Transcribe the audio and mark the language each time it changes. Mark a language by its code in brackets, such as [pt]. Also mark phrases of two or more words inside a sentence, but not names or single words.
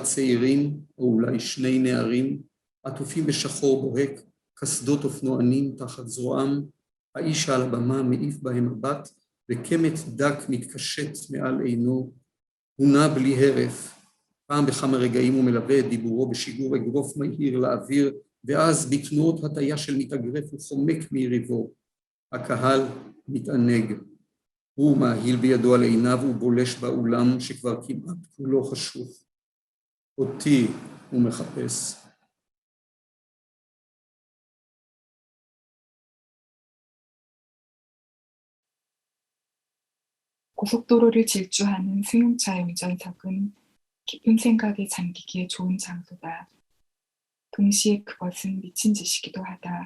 [he] צעירים, או אולי שני נערים, עטופים בשחור בוהק, קסדות אופנוענים תחת זרועם, האיש על הבמה מעיף בהם מבט, וקמת דק מתקשט מעל עינו, הוא נע בלי הרף, פעם בכמה רגעים הוא מלווה את דיבורו בשיגור אגרוף מהיר לאוויר, ואז בתנועות הטיה של מתאגרף הוא חומק מיריבו. הקהל מתענג, הוא מהיל בידו על עיניו ובולש באולם שכבר כמעט כולו חשוך. אותי הוא מחפש. [ko] 고속도로를 질주하는 승용차의 운전석은 깊은 생각에 잠기기에 좋은 장소다. 동시에 그것은 미친 짓이기도 하다.